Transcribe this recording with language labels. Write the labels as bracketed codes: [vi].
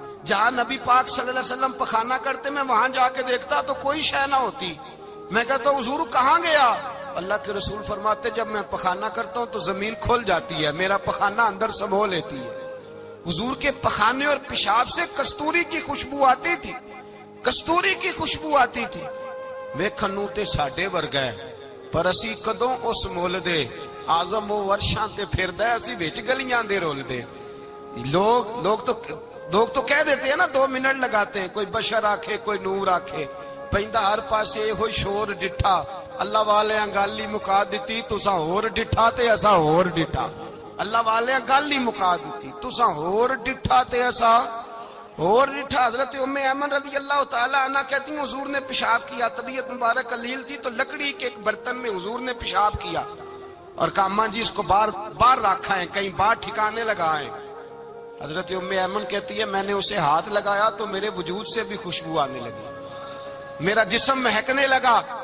[ur] جہاں نبی پاک صلی اللہ علیہ وسلم پخانہ کرتے میں وہاں جا کے دیکھتا تو کوئی شے نہ ہوتی. میں کہتا ہوں حضور کہاں گیا؟ اللہ کے رسول فرماتے جب میں پخانہ کرتا ہوں تو زمین کھل جاتی ہے، میرا پخانہ اندر سمو لیتی ہے. حضور کے پخانے اور پیشاب سے کستوری کی خوشبو آتی تھی، کستوری کی خوشبو آتی تھی. [pa] ویکھنوں تے ساڈے ورگا ہے پر اسی کدوں اس مول دے، آزم وہ ورشاں تے پھردا ہے اسی وچ گلیاں دے رول دے. [ur] لوگ تو کہہ دیتے ہیں نا 2 منٹ لگاتے ہیں، [pa] کوئی بشر آکھے کوئی نور آکھے، پیندا ہر پاسے ہوئی شور ڈٹھا. اللہ والے گل ہی مکا دیتی، تساں ہور ڈٹھا تے اساں ہور ڈٹھا. اللہ والے گل ہی مکا دیتی، تساں ہور ڈٹھا تے اساں ہور ڈٹھا. [ur] حضرت ام ایمن رضی اللہ تعالی عنہ کہتی ہیں حضور نے پیشاب کیا، طبیعت مبارک قلیل تھی تو لکڑی کے ایک برتن میں حضور نے پیشاب کیا اور کہا اماں جی اس کو باہر رکھا ہے، کہیں باہر ٹھکانے لگائیں. حضرت ام ایمن کہتی ہے میں نے اسے ہاتھ لگایا تو میرے وجود سے بھی خوشبو آنے لگی، میرا جسم مہکنے لگا.